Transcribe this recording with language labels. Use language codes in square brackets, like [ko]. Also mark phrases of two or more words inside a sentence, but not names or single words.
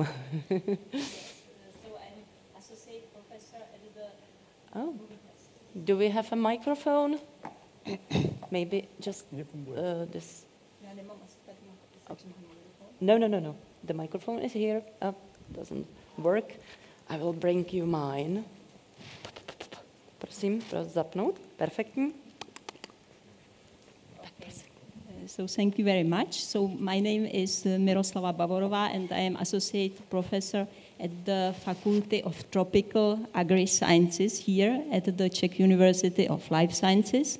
[en] So I'm associate professor at the... Oh, do we have a microphone? Maybe just this. No. The microphone is here. Oh, doesn't work. I will bring you mine. [cs] Prosím, zapnout. Perfektní. [en] So thank you very much. So my name is Miroslava Bavorova, and I am associate professor at the Faculty of Tropical Agri-Sciences here at the Czech University of Life Sciences.